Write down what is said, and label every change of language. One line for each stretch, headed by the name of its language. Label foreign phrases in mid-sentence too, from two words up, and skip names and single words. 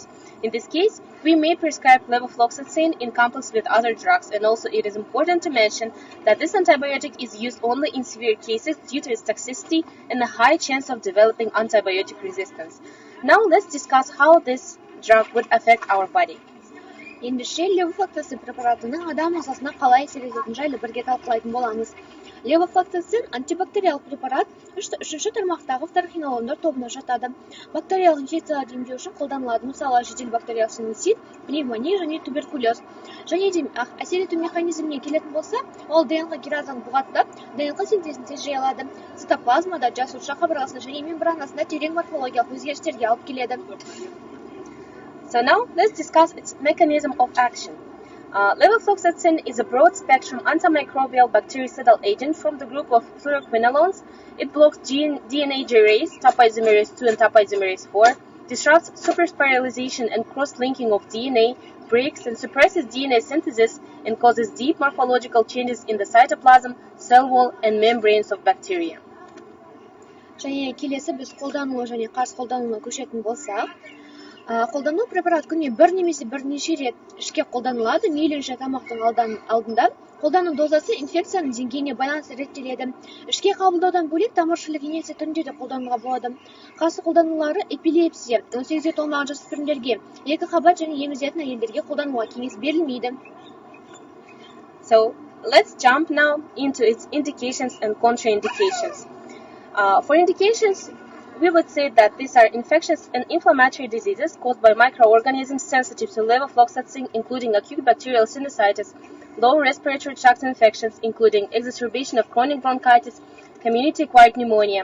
English: In this case, we may prescribe levofloxacin in complex with other drugs, and also it is important to mention that this antibiotic is used only in severe cases due to its toxicity and a high chance of developing antibiotic resistance. Now let's discuss how this drug would affect our body.
Kazakh: Ендеше левофлоксацин препаратының адам ағзасына қалай әсер ететінін жайлы бірге талқылайтын боламыз. Левофлоксацин антибактериялық препарат үшінші тармақтағы фторхинолондар тобына жатады. Бактериялық инфекцияларды емдеу үшін қолданылады, мысалы жедел бактериялық синусит, пневмония және туберкулез. Және де әсер ету механизміне келетін болса, ол ДНК киразаны бұғаттап, ДНК синтезін тез жай алады. Цитоплазмада, жасуша қабырғасында және мембранасында терең морфологиялық өзгерістерге алып келеді.
English: So now let's discuss its mechanism of action. Levofloxacin is a broad-spectrum antimicrobial bactericidal agent from the group of fluoroquinolones. It blocks DNA gyrase, topoisomerase 2 and topoisomerase 4, disrupts superspiralization and cross-linking of DNA, breaks and suppresses DNA synthesis, and causes deep morphological changes in the cytoplasm, cell wall, and membranes of bacteria.
Kazakh: Және келесі біз қолдануы және қарсы қолдануына көшетін болсақ, қолдану препарат күніне бір немесе бірнеше рет ішке қолданылады, мейлінше тамақтың алдында. Қолдану дозасы инфекцияның деңгейіне байланысты реттеледі. Ішке қабылдаудан бөлек тамыршылық инъекция түрінде де қолдануға болады. Қарсы қолданулары эпилепсия, 18-ге толмаған жасөспірімдерге, екі қабат және емізетін әйелдерге қолдануға кеңес берілмейді.
English: So let's jump now into its indications and contraindications. For indications, we would say that these are infectious and inflammatory diseases caused by microorganisms sensitive to levofloxacin, including acute bacterial sinusitis, lower respiratory tract infections, including exacerbation of chronic bronchitis, community-acquired pneumonia.